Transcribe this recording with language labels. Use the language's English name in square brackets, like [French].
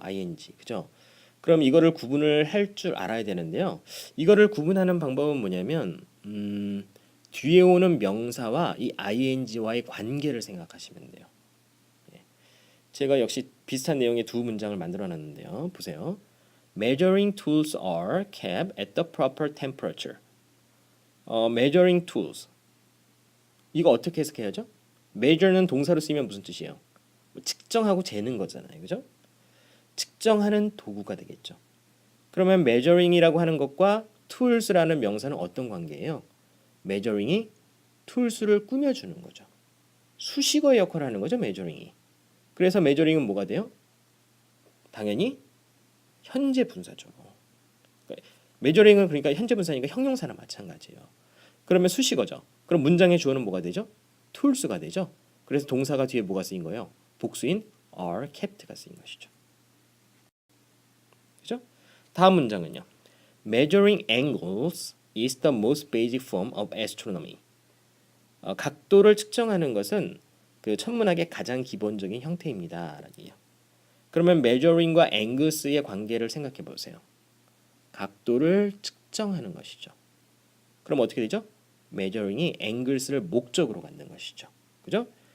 [Korean] ing. 그죠? 그럼 이거를 구분을 할 줄 알아야 되는데요. 이거를 구분하는 방법은 뭐냐면 뒤에 오는 명사와 이 ing와의 관계를 생각하시면 돼요. 제가 역시 비슷한 내용의 두 문장을 만들어 놨는데요. 보세요. [English] Measuring tools are kept at the proper temperature. Measuring tools. [Korean] 이거 어떻게 해석해야죠? measure는 동사로 쓰이면 무슨 뜻이에요? 측정하고 재는 거잖아요. 그죠? 측정하는 도구가 되겠죠. 그러면 measuring이라고 하는 것과 tools라는 명사는 어떤 관계예요? measuring이 tools를 꾸며주는 거죠. 수식어의 역할을 하는 거죠. measuring이. 그래서 measuring은 뭐가 돼요? 당연히 현재 분사죠. measuring은 그러니까 현재 분사니까 형용사나 마찬가지예요. 그러면 수식어죠. 그럼 문장의 주어는 뭐가 되죠? tools가 되죠. 그래서 동사가 뒤에 뭐가 쓰인 거예요? 복수인 [English] are kept [Korean] 가 쓰인 것이죠. 그죠? 다음 문장은요. [English] Measuring angles is the most basic form of astronomy. [Korean] 각도를 측정하는 것은 그 천문학의 가장 기본적인 형태입니다. 라기요. 그러면 measuring과 angles의 관계를 생각해 보세요. 각도를 측정하는 것이죠. 그럼 어떻게 되죠? measuring이 angles를 목적으로 갖는 것이죠. 그죠?